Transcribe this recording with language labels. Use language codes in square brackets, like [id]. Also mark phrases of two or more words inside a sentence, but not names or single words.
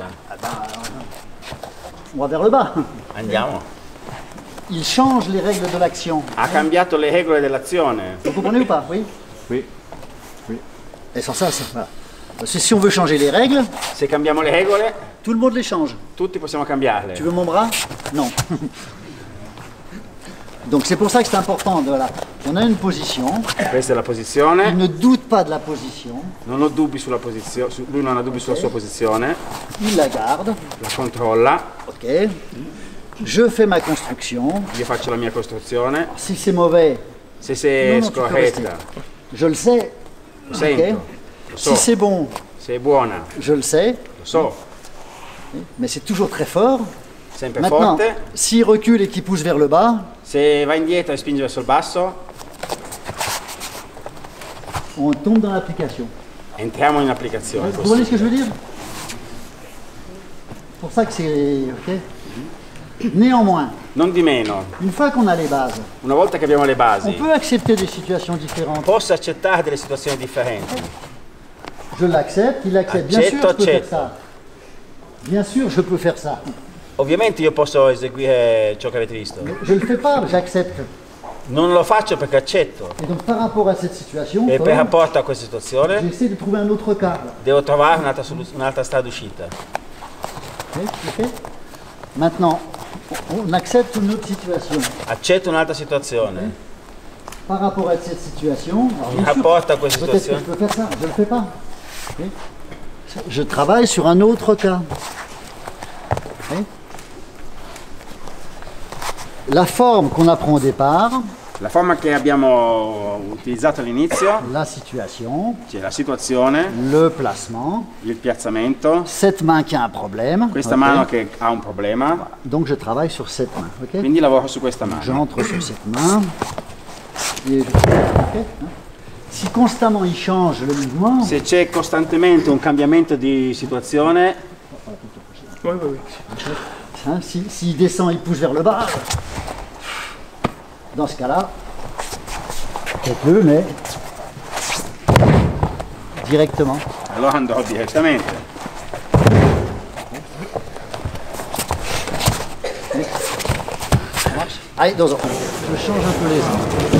[fr] On va vers le bas. [it] Andiamo. [fr] Il change les règles de l'action. [it] Ha cambiato le regole dell'azione. [fr] Vous comprenez ou pas? Oui. Oui. Et sans ça, voilà. Parce que si on veut changer les règles, [it] Se cambiamo le regole, [fr] tout le monde les change. [it] tutti possiamo cambiarle. [fr] Tu veux mon bras? Non. Donc c'est pour ça que c'est important. Voilà. On a une position. [it] Questa è la [fr] Il [it] posizione. [fr] ne doute pas de la position. [it] Non ho dubbi sulla posizione, lui non ha dubbi sulla sua posizione, [fr] Il la garde. [it] la controlla, [fr] Ok. Je fais ma construction. [it] io faccio la mia costruzione. [fr] Si c'est mauvais, [it] Se sei No, no, [fr] tu peux [it] scorretta, [fr] je le sais. [it] lo sento, Ok. lo [fr] Si [it] so. [fr] c'est bon, [it] Se è buona, [fr] je le sais. [it] lo so. [fr] Mais c'est toujours très fort. [it] Sempre [fr] Maintenant, [it] forte. [fr] s'il recule et qu'il pousse vers le bas, [it] Se va indietro e spinge verso il basso, [fr] on tombe dans l'application. [it] entriamo in applicazione. [fr] Vous voyez ce que je veux dire? C'est pour ça que c'est... ok. Néanmoins, [it] Non di meno, [fr] une fois qu'on a les bases, [it] una volta che abbiamo le [fr] on [it] basi, [fr] peut accepter des situations différentes. [it] posso accettare delle situazioni differenti. [fr] Je l'accepte, il accepte. Bien sûr, je [it] Accetto, [fr] peux faire [it] accetto. [fr] ça. Bien sûr, je peux faire ça. [it] Ovviamente io posso eseguire ciò che avete visto. [fr] Je ne le fais pas, j'accepte. [it] Non lo faccio perché accetto. [fr] Et donc par rapport à cette situation, [it] E per rapporto a questa situazione [fr] j'essaie de trouver un autre cas. [it] devo trovare un'altra strada d'uscita. [fr] Ok, ok. Maintenant, on accepte une autre situation. [it] Accetto un'altra situazione. [fr] Par rapport à cette situation, alors, bien sûr, [it] Rapporto a questa [fr] peut-être que je [it] situazione. [fr] peux faire ça, je ne le fais pas. Ok. Je travaille sur un autre cas. Ok. La forme qu'on apprend au départ, [it] La forma che abbiamo utilizzato all'inizio, [fr] la situation, [it] c'è la situazione, [fr] le placement, [it] il piazzamento, [fr] cette main qui a un problème. [it] questa ok. mano che ha un problema, [fr] Donc je travaille sur cette main. [it] Ok. quindi lavoro su questa mano. [fr] J'entre sur cette main. Et je... ok, hein. Si constamment il change le mouvement, [it] Se c'è costantemente un cambiamento di situazione, [fr] Hein, s'il descend, il pousse vers le bas. Dans ce cas-là, faites-le, mais directement. [it] Allora andrò direttamente. [fr] Allez, je change un peu les angles.